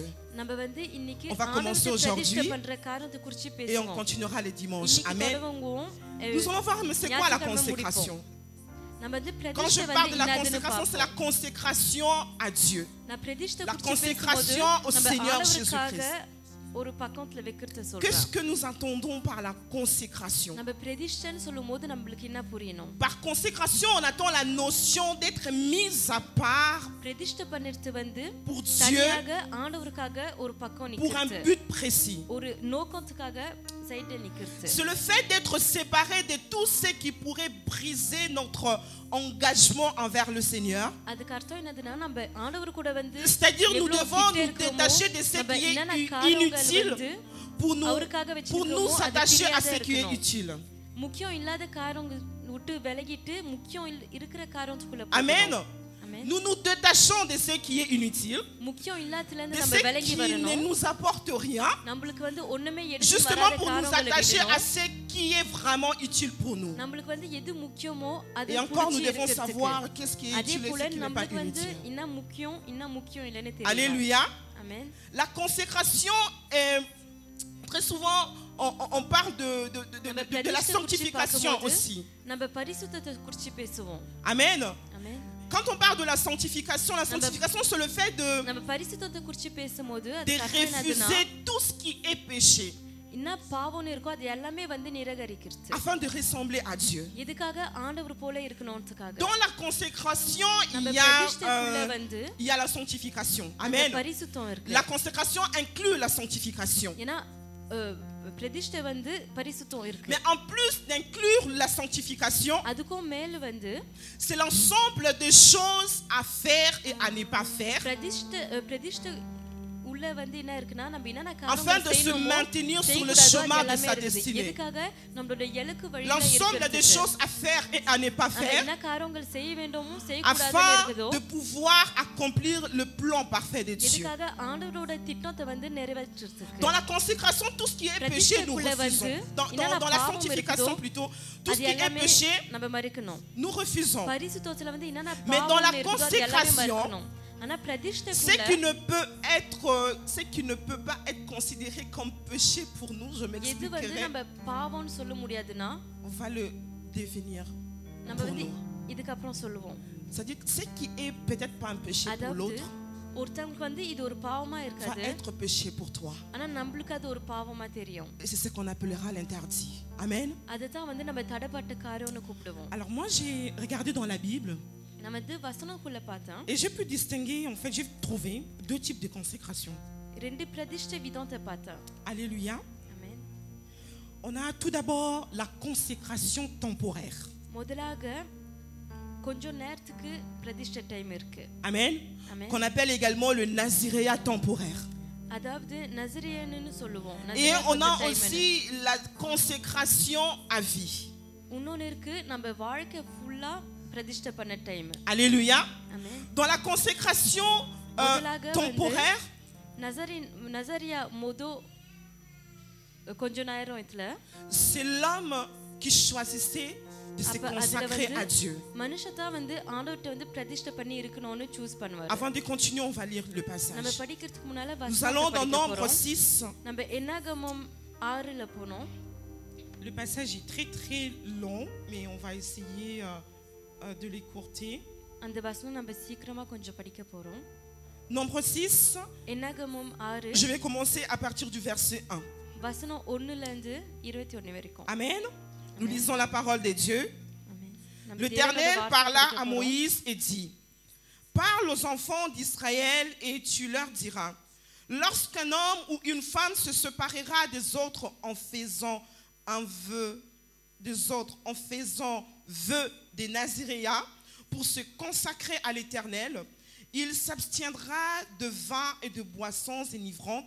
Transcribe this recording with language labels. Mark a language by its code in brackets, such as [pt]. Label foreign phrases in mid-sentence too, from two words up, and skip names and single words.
[fr] On va commencer aujourd'hui et on continuera le dimanche. Amen. Nous allons voir, mais c'est quoi la consécration? Quand je parle de la consécration, c'est la consécration à Dieu. La consécration au Seigneur Jésus-Christ. [ta] ஒரு பக்கத்துல வைக்கிறது [fr] Qu'est-ce [ta] சொல்றான். [fr] que nous entendons par la consécration? [ta] நம்ம பிரதிஷ்டைன்னு சொல்லும்போது நம்மளுக்கு என்ன புரியணும்? [fr] Par consécration, on attend la notion d'être mise à part [ta] பிரதிஷ்டை பண்ணிட்டு வந்து [fr] pour Dieu [ta] தனியாக ஆண்டவருக்காக ஒரு பக்கம் [fr] pour un [ta] நிக்கிறது. [fr] but précis. [ta] ஒரு நோக்கத்துக்காக சைடுல நிக்கிறது. [fr] C'est le fait d'être séparé de tout ce qui pourrait briser notre engagement envers le Seigneur. [ta] அதுக்கு அர்த்தம் என்னதுன்னா நம்ம ஆண்டவர் கூட வந்து [fr] C'est-à-dire nous [ta] எவ்வளவு [fr] devons [ta] கிட்ட [fr] nous [ta] இருக்கிறோமோ, [fr] détacher de ce [ta] நம்ம [fr] qui [ta] என்னென்ன [fr] est [ta] காரியங்கள் [fr] inutile [ta] வந்து [fr] pour nous [ta] அவருக்காக [fr] pour [ta] வச்சிருக்கோமோ [fr] nous [ta] அது [fr] s'attacher à [ta] தெரியாத [fr] ce qui est [ta] இருக்கணும். [fr] utile. [ta] முக்கியம் இல்லாத காரியங்கள் விட்டு விலகிட்டு முக்கியம் இருக்கிற காரியத்துக்குள்ள Amen. போகணும். Amen. [fr] Nous nous détachons de ce qui est inutile, [ta] முக்கியம் இல்லாததுல [fr] de [ta] இருந்து நம்ம [fr] ce [ta] விலகி [fr] qui ne [ta] வரணும். [fr] nous apporte rien, [ta] நம்மளுக்கு வந்து ஒண்ணுமே எடுத்து [fr] justement [ta] வராத [fr] pour nous [ta] காரியங்களை [fr] attacher à [ta] விடணும். [fr] ce qui est vraiment utile pour nous. [ta] நம்மளுக்கு வந்து எது முக்கியமோ அது [fr] Et encore, nous [ta] புடிச்சு [fr] devons [ta] இருக்கிறதுக்கு. [fr] savoir qu'est-ce qui est [ta] அதே [fr] utile et [ta] போல [fr] ce qui n'est pas [ta] நம்மளுக்கு வந்து [fr] inutile. [ta] என்ன முக்கியம் இல்லைன்னு தெரியல. [fr] Alléluia. Amen. La consécration est très souvent, on parle de la sanctification aussi. [ta] நம்ம பரிசுத்தத்தை குறித்து பேசுவோம். Amen. Amen. [fr] Quand on parle de la sanctification c'est le fait [ta] நம்ம பரிசுத்தத்தை குறித்து பேசும்போது [fr] de [ta] அது என்னதுன்னா [fr] refuser tout ce qui est péché [ta] என்ன பாவம் இருக்கோ அது எல்லாமே வந்து நிராகரிக்கிறது. [fr] afin de ressembler à Dieu. [ta] எதுக்காக ஆண்டவர் போல இருக்கணும்ன்றதுக்காக. [fr] Dans la consécration, [ta] நம்ம [fr] il [ta] பிரதிஷ்டைக்குள்ள வந்து [fr] y a la sanctification. Amen. [ta] பரிசுத்தம் இருக்கு. [fr] La consécration inclut la sanctification. [ta] ஏன்னா பிரதிஷ்டை வந்து பரிசுத்தம் இருக்கு. [fr] Mais en plus d'inclure la sanctification, [ta] அதுக்கும் மேல வந்து [fr] c'est l'ensemble de choses à faire et à ne pas faire [ta] பிரதிஷ்டை உள்ள வந்து என்ன இருக்குன்னா நம்ம என்னென்ன [fr] afin [ta] காரியங்கள் [fr] de se [ta] செய்யணுமோ [fr] maintenir sur le [ta] செய்யக்கூடாதோ [fr] chemin [ta] அது [fr] de [ta] எல்லாமே [fr] sa [ta] இருக்குது. [fr] destinée. [ta] எதுக்காக நம்மளோட இலக்கு வழியில [fr] L'ensemble des [ta] இருக்கிறது. [fr] choses à faire et à ne pas faire [ta] என்ன காரியங்கள் செய்ய வேண்டுமோ செய்யக்கூடாதுன்னு [fr] afin [ta] இருக்குதோ [fr] de pouvoir accomplir le plan parfait de Dieu. [ta] எதுக்காக ஆண்டவரோட திட்டத்தை வந்து நிறைவேற்றுறதுக்கு. [fr] Dans la consécration, tout ce qui est péché, nous refusons. Dans la sanctification plutôt, tout ce [ta] அது [fr] qui est [ta] எல்லாமே [fr] péché, [ta] நம்ம மறிக்கணும். [fr] nous refusons. [ta] பரிசுத்தத்துல வந்து என்னென்ன [fr] Mais dans la [ta] பாவம் இருக்குதோ அது எல்லாமே [fr] consécration, [ta] மறிக்கணும். ஆனா [fr] Ce [ta] பிரதிஷ்டைக்குள்ள [fr] qui ne peut pas être considéré comme péché pour nous, je [ta] எது வந்து [fr] m'expliquerai, [ta] நம்ம பாவம்னு சொல்ல முடியாதுன்னா [fr] on va le devenir [ta] நம்ம [fr] pour [ta] வந்து [fr] nous. [ta] இதுக்கு அப்புறம் சொல்லுவோம். [fr] C'est-à-dire que ce qui est peut-être pas un péché pour [ta] அதாவது [fr] l'autre [ta] ஒருத்தங்களுக்கு வந்து இது ஒரு பாவமா [fr] va [ta] இருக்காது. [fr] être péché pour toi. [ta] ஆனா நம்மளுக்கு அது ஒரு பாவமா தெரியும். [fr] Et c'est ce qu'on appellera l'interdit. Amen. [ta] அதுதான் வந்து நம்ம தடைப்பட்ட காரியம்னு கூப்பிடுவோம். [fr] Alors moi j'ai regardé dans la Bible [ta] நம்ம வந்து வசனக்குள்ள பார்த்தா [fr] et j'ai pu distinguer, en fait j'ai trouvé deux types de consécration. [ta] ரெண்டு பிரதிஷ்டை விதத்தை பார்த்தா. [fr] Alléluia. [ta] ஆமென். [fr] On a tout d'abord la consécration temporaire. [ta] முதலாக கொஞ்ச நேரத்துக்கு பிரதிஷ்டை டைம் இருக்கு. Amen. Amen. [fr] Qu'on appelle également le naziréat temporaire. [ta] அதாவது நசரேயன்னு சொல்லுவோம். [fr] Et on a aussi la consécration à vie. [ta] இன்னொன்னு இருக்கு நம்ம வாழ்க்கை ஃபுல்லா பிரதிஷ்டை பண்ண டைம். [fr] Alléluia. [ta] ஆமென். [fr] Dans la consécration temporaire, [ta] நசரியா கொஞ்ச நேரம் இதுல [fr] c'est l'homme qui choisissait de se consacrer à Dieu. [ta] மனுஷதான் வந்து ஆண்டவர்ட்ட வந்து பிரதிஷ்டை பண்ணி இருக்கணும்னு சூஸ் பண்ணுவாரு. [fr] Avant de continuer, on va lire le [ta] நம்ம [fr] passage. [ta] படிக்கிறதுக்கு முன்னால [fr] Nous allons dans Nombre [ta] வசனம் [fr] 6. [ta] நம்ம என்னாகமம் 6ல போனோம். [fr] Le passage est très très long, mais on va essayer de l'écourter. [ta] அந்த வசனம் நம்ம சீக்கிரமா கொஞ்சம் படிக்க போறோம். [fr] Nombre 6. [ta] என்னாகமம் 6 [fr] Je vais commencer à partir du verset 1. [ta] வசனம் 1ல இருந்து 21 வரைக்கும். Amen. [fr] Nous lisons la parole de Dieu. [ta] ஆமென். நம்ம [fr] L'Éternel [ta] தேவனோட வார்த்தை [fr] parla [ta] படிக்க [fr] à [ta] போறோம். [fr] Moïse et dit: Parle aux enfants d'Israël et tu leur diras: Lorsqu'un homme ou une femme se séparera des autres en faisant un vœu, des Naziréas pour se consacrer à l'Éternel, il s'abstiendra de vin et de boissons enivrantes.